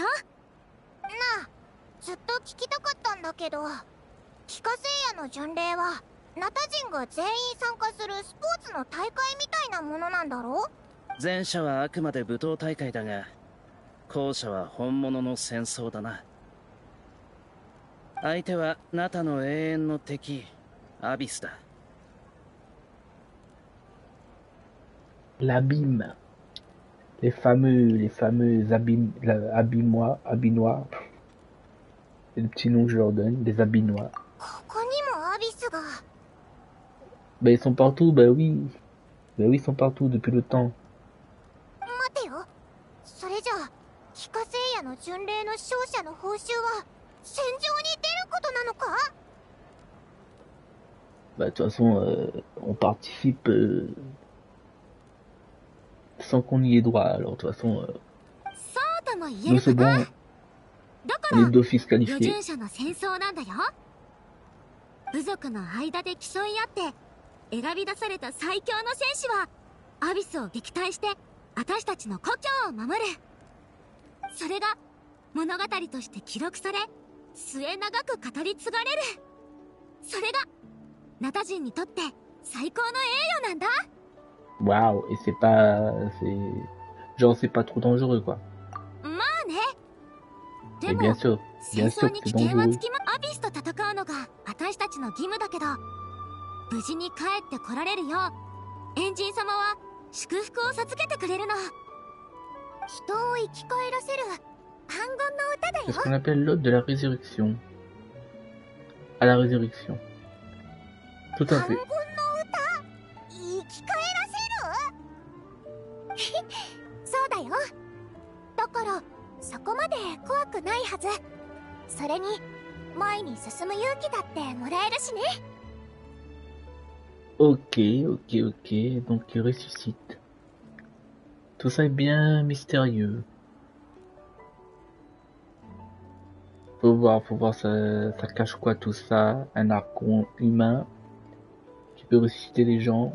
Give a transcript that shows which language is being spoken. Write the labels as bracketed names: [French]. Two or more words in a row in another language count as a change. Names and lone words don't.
[Japanese] なあ、ずっと聞きたかったんだけど、帰化聖夜の巡礼はナタ人が全員参加するスポーツの大会みたいなものなんだろう？前者はあくまで舞踏大会だが後者は本物の戦争だな。相手はナタの永遠の敵アビスだ。 [French] L'abîme. Les fameux abîmois. C'est le petit nom que je leur donne, les abîmois. [Japanese] ここにもアビスが。 [French] Bah ils sont partout, bah oui. Bah oui, ils sont partout depuis le temps. [Japanese] 待てよ、それじゃあ帰化聖夜の巡礼の勝者の報酬は戦場に出ることなのか？ [French] Bah de toute façon, on participe sans qu'on y ait droit. Alors de toute façon, [Japanese] そうとも言え [French] nous [Japanese] る [French] c'est [Japanese] かな。 [French] bon, [Japanese] だか [French] on est [Japanese] ら [French] d'office [Japanese] 余 [French] qualifiés. [Japanese] 順者の戦争なんだよ。部族の間で競い合って選び出された最強の戦士はアビスを撃退して私たちの故郷を守る。それが物語として記録され末永く語り継がれる。それがナタ人にとって最高の栄誉なんだ。 [French] Waouh, et c'est pas... Genre c'est pas trop dangereux quoi. [Japanese] まあね。で [French] Et [Japanese] も [French] bien sûr [Japanese] 戦争 [French] que [Japanese] に [French] c'est [Japanese] 危険は [French] dangereux. [Japanese] つきまアビスと戦うのが私たちの義務だけど、無事に帰ってこられるようエンジン様は祝福を授けてくれるの。人を生き返らせる反言の歌だ [French] C'est ce [Japanese] よ。 [French] qu'on appelle l'ode de la résurrection. À la résurrection. Tout à [Japanese] 反言 [French] fait. [Japanese] の歌？生き返らせる？そうだよ。だからそこまで怖くないはず。それに前に進む勇気だってもらえるしね。 [French] Ok. Donc il ressuscite. Tout ça est bien mystérieux. Faut voir, ça cache quoi tout ça? Un archon humain qui peut ressusciter les gens.